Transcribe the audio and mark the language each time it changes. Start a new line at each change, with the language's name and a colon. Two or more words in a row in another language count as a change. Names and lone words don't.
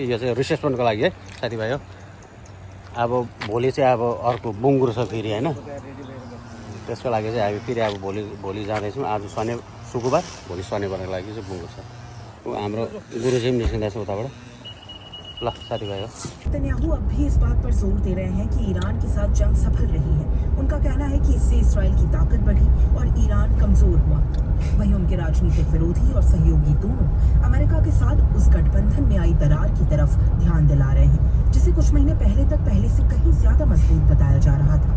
Nepali: यो चाहिँ रिसेप्सनको लागि है साथीभाइ हो। अब भोलि चाहिँ अब अर्को बुङ्गुर छ फेरि होइन। त्यसको लागि चाहिँ हामी फेरि अब भोलि जाँदैछौँ। आज शुक्रबार, भोलि शनिबारको लागि चाहिँ बुङ्गुर छ। हाम्रो गुरुजी पनि निस्किँदैछ उताबाट। ल साथीभाइ हो।
Hindi: नेतन्याहू अब भी इस बात पर जोर दे रहे हैं कि ईरान के साथ जंग सफल रही है। उनका कहना है कि इससे इस्राएल की ताकत बढ़ी और ईरान कमजोर हुआ। वहीं उनके राजनीतिक विरोधी और सहयोगी दोनों अमेरिका के साथ उस गठबंधन में आई दरार की तरफ ध्यान दिला रहे हैं, जिसे कुछ महीने पहले से कहीं ज्यादा मजबूत बताया जा रहा था।